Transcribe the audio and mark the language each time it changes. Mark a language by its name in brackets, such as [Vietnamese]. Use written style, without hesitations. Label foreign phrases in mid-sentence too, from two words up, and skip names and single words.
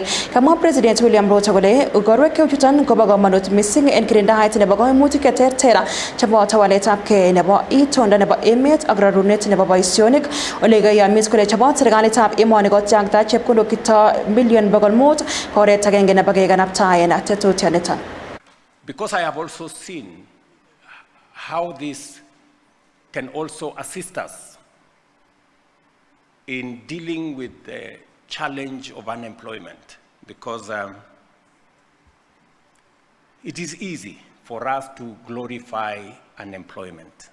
[Kalenjin] Kamwa President William Ruto kole igorwek chuton kobo komonut missing en kirindaet nebo koimutik cheterter cheboto waletabgei nebo itondo nebo emet ak rarunet nebo boisionik ole kayamis kole chobot serikalitab emoni kochangta chepkondok kito million 500 oret agenge nebo kekanaptaen tetutioniton. [English] Because I have also seen how this can also assist us in dealing with the challenge of unemployment, because it is easy for us to glorify unemployment.